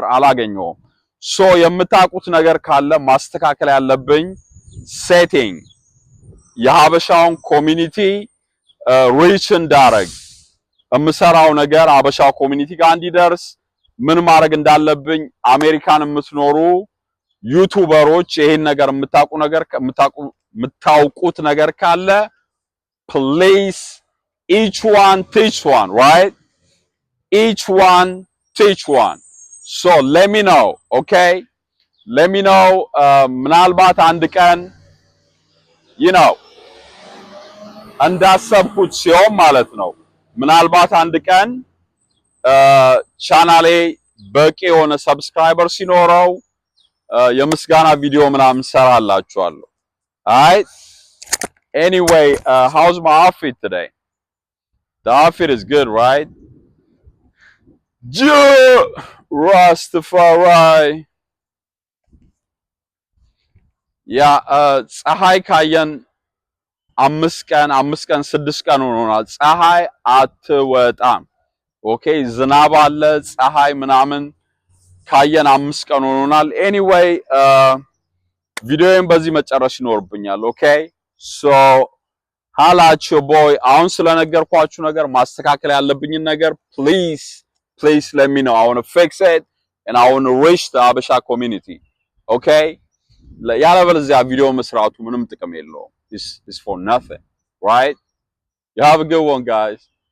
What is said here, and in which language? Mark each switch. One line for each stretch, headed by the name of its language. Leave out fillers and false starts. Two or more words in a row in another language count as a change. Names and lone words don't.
Amharic: አላገኘውም። ሶ የምታውቁት ነገር ካለ ማስተካከል ያለብኝ ሴቲንግ የሀበሻውን
English: community reach
Amharic: እንዳረግ የምሰራው ነገር አበሻ ኮሚኒቲ ጋር እንዲደርስ ምን ማድረግ እንዳለብኝ አሜሪካን የምትኖሩ ዩቲዩበሮች ይሄን ነገር የምታውቁት ነገር ካለ
English: please each one teach one, right? Each one teach one. So let me know, okay? let me know
Amharic: ምናልባት አንድ ቀን
English: you know
Amharic: እንዳሰብኩት ሲሆን ማለት ነው ምናልባት አንድ ቀን ቻናሌ በቂ የሆነ ሰብስክራይበር ሲኖረው የምስጋና ቪዲዮ ምናምን ሰራላችኋለሁ
English: alright anyway how's my outfit today the outfit is good right
Amharic: Rastafari yeah ፀሐይ ካየን 5 ቀን 6 ቀን ሆኖናል ፀሐይ አትወጣም ኦኬ ዝናብ አለ ፀሐይ ምናምን ካየን 5 ቀን ሆኖናል
English: anyway
Amharic: ቪዲዮን በዚህ መጨረስ ይኖርብኛል ኦኬ
English: so ሃላችሁ boy
Amharic: አሁን ስለነገርኳችሁ ነገር ማስተካከል ያለብኝን ነገር
English: please let me know I want to fix it and I want to reach the Habesha community okay
Amharic: ያለበለዚያ ቪዲዮ መስራቱ ምንም ጥቅም የለውም
English: it's for nothing right you have a good one guys